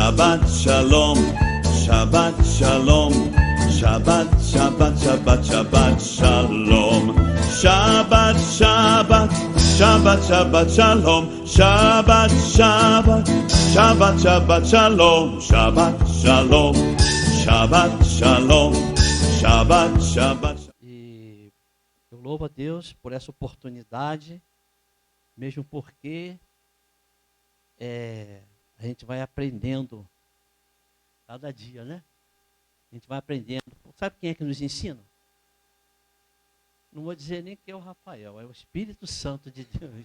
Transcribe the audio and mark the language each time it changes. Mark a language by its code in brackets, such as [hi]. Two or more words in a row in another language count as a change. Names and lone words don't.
[he] שבת שלום, שבת שלום, שבת, שבת, שבת, שבת שלום, שבת, שבת, שבת, שבת שלום, שבת, שבת, שבת, שבת שלום, שבת שלום, שבת שלום, שבת, שבת. [pt] E eu louvo a Deus por essa oportunidade, mesmo porque a gente vai aprendendo cada dia, né? A gente vai aprendendo. Sabe quem é que nos ensina? Não vou dizer nem que é o Rafael, é o Espírito Santo de Deus.